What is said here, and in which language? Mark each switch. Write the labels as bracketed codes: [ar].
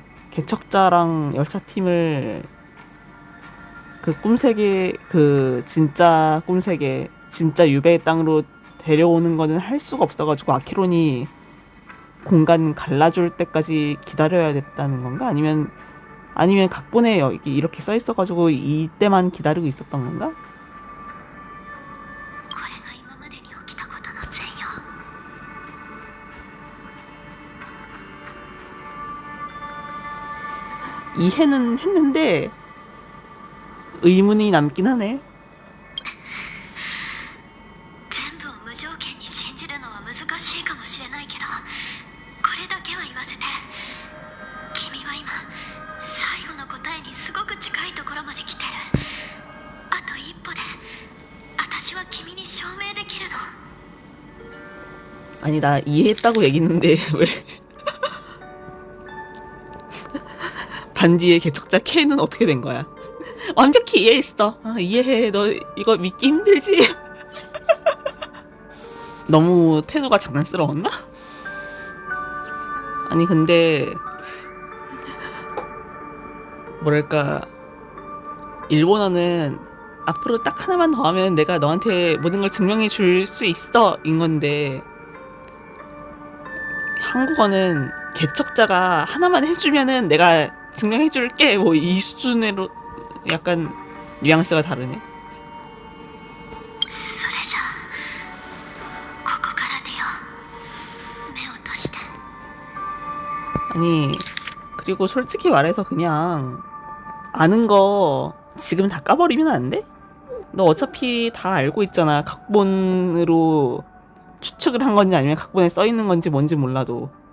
[ko] 개척자랑 열차팀을 그 꿈세계 그 진짜 꿈세계 진짜 유배의 땅으로 데려오는 거는 할 수가 없어가지고 아케론이 공간 갈라줄 때까지 기다려야 됐다는 건가? 아니면 각본에 여기 이렇게 써 있어가지고 이때만 기다리고 있었던 건가? [ja] これが今までに起きたことの全容。 [ko] 이해는 했는데 의문이 남긴 하네. [ja] 全部を無条件に信じるのは難しいかもしれないけど、これだけは言わせて。君は今最後の答えにすごく近いところまで来てる。あと一歩で私は君に証明できるの。 [ko] 아니 나 이해했다고 얘기했는데 왜 반디의 개척자 K는 어떻게 된 거야? 완벽히 이해했어. 아, 이해해. 너 이거 믿기 힘들지? 너무 태도가 장난스러웠나? 아니 근데 뭐랄까 일본어는 앞으로 딱 하나만 더 하면 내가 너한테 모든 걸 증명해 줄 수 있어 인 건데 한국어는 개척자가 하나만 해주면은 내가 증명해 줄게 뭐 이 수준으로 약간 뉘앙스가 다르네. [ja] それじゃあここから出よう。目を閉じて。 [ko] 아니 그리고 솔직히 말해서 그냥 아는 거 지금 다 까버리면 안 돼? 너 어차피 다 알고 있잖아. 각본으로 추측을 한 건지 아니면 각본에 써 있는 건지 뭔지 몰라도.